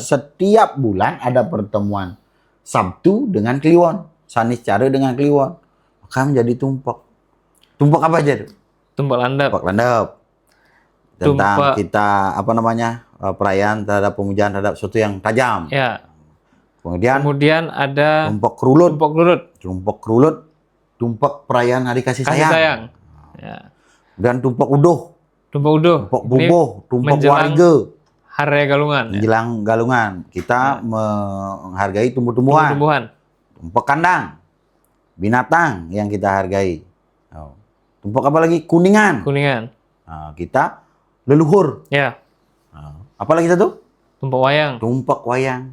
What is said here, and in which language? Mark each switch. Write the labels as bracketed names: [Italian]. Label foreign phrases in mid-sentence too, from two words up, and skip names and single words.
[Indonesian] Setiap bulan ada pertemuan Sabtu dengan Kliwon, Saniscara dengan Kliwon. Maka menjadi tumpek. Tumpek apa aja tuh? Tumpek landap. Tentang kita perayaan terhadap pemujaan terhadap sesuatu yang tajam. Ya. Kemudian ada tumpek kerulut. Tumpek perayaan hari kasih sayang. Ya. Dan tumpek uduh. Tumpek bubuh, tumpek warga. Hari Galungan. Menjelang Galungan. Kita menghargai tumbuh-tumbuhan. Tumpek kandang. Binatang yang kita hargai. Tumpek apa lagi? Kuningan. Kita leluhur. Ya. Apa lagi kita tuh? Tumpek wayang.